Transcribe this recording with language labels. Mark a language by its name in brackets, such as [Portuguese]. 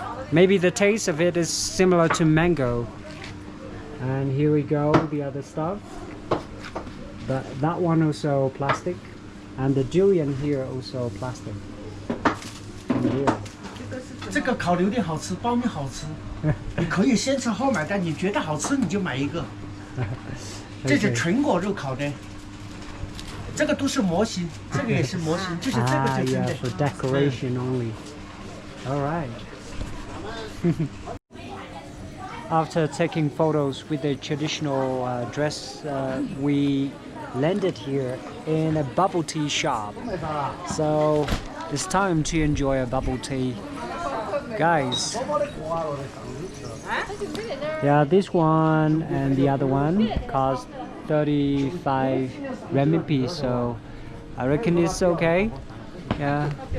[English] Maybe the taste of it is similar to mango. And here we go, the other stuff. That one also plastic, and the durian here also plastic. And here. [Chinese] 这个烤的有点好吃，苞米好吃。你可以先吃后买单，你觉得好吃你就买一个。这是纯果肉烤的，这个都是模型，这个也是模型，就是这个就真 yeah, 的。 [English] for decoration only. All right. after taking photos with the traditional dress, we landed here in a bubble tea shop. So it's time to enjoy a bubble tea. Guys, yeah, this one and the other one cost 35 renminbi, so I reckon it's okay. Yeah.